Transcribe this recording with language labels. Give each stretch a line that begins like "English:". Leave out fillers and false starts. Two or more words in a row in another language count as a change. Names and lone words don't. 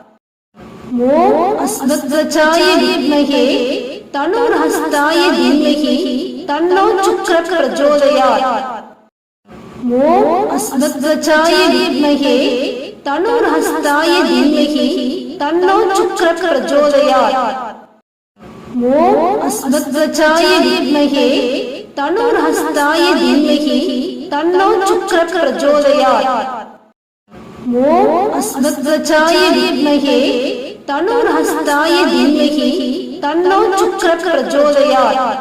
Sanskrit: ओम अस्मद्वचाय विद्महे तनुर्हस्ताय धीमहि तन्नो शुक्रः प्रचोदयात्। ओम अस्मद्वचाय विद्महे तनुर्हस्ताय धीमहि तन्नो शुक्रः प्रचोदयात्। ओम् अस्मद्वच्छाय विद्महे तनुर्हस्ताय धीमहि तन्नो शुक्र प्रचोदयात्. ओम् अस्मद्वच्छाय विद्महे तनुर्हस्ताय धीमहि तन्नो शुक्र प्रचोदयात्.